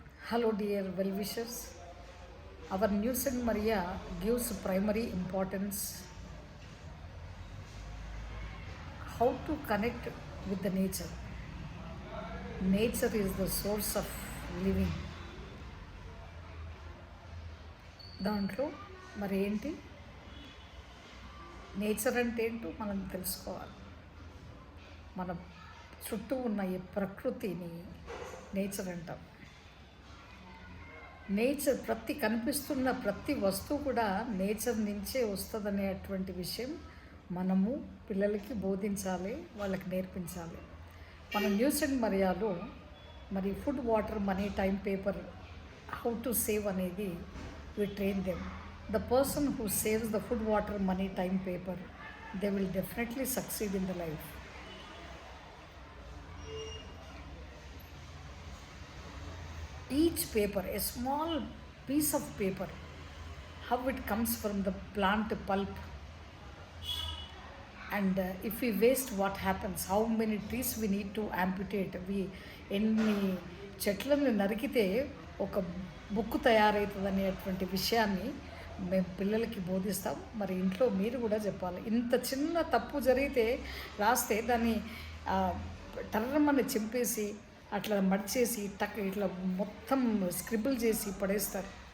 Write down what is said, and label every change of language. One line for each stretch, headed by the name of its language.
English: Hello, dear well wishers. Our New St. Maria gives primary importance how to connect with the nature. Nature is the source of living.
Telugu: దాంట్లో మరి ఏంటి nature అంటే ఏంటో మనం తెలుసుకోవాలి. మన చుట్టూ ఉన్న ఈ ప్రకృతిని నేచర్ అంటాం. నేచర్ కనిపిస్తున్న ప్రతి వస్తువు కూడా నేచర్ నుంచే వస్తుందనేటువంటి విషయం మనము పిల్లలకి బోధించాలి, వాళ్ళకి నేర్పించాలి. మన న్యూ సెంట్ మరియాలో మరి food, water, money, time, paper
English: how to save
Telugu: అనేది
English: we train them. The person who saves the food, water, money, time, paper, they will definitely succeed in the life. Each paper, a small piece of paper, how it comes from the plant pulp, and if we waste, what happens? How many trees we need to amputate?
Telugu: ఎన్ని చెట్లను నరికితే ఒక book తయారవుతుంది అనేటువంటి విషయాన్ని మేము పిల్లలకి బోధిస్తాం. మరి ఇంట్లో మీరు కూడా చెప్పాలి. ఇంత చిన్న తప్పు జరిగితే రాస్తే దాన్ని టర్రమని చింపేసి అట్లా మడిచేసి ఇట్లా మొత్తం స్క్రిబుల్ చేసి పడేస్తారు.